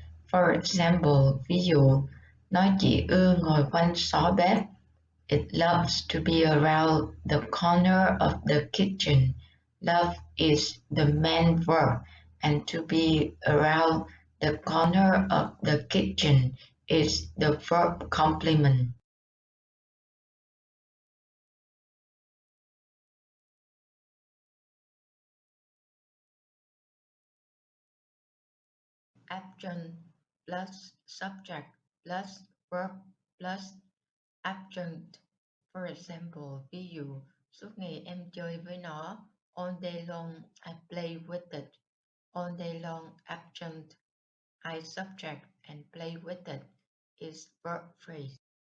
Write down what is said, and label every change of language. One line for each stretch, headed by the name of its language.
English: For example,
Vietnamese: ví dụ, nó chỉ ưa ngồi quanh xó bếp.
English: It loves to be around the corner of the kitchen. Love is the main verb, and to be around the corner of the kitchen is the verb complement. Adjunct plus subject plus verb plus adjunct. For example,
Vietnamese: ví dụ, suốt ngày em chơi với nó.
English: All day long I play with it. All day long adjunct I subject and play with it is verb phrase.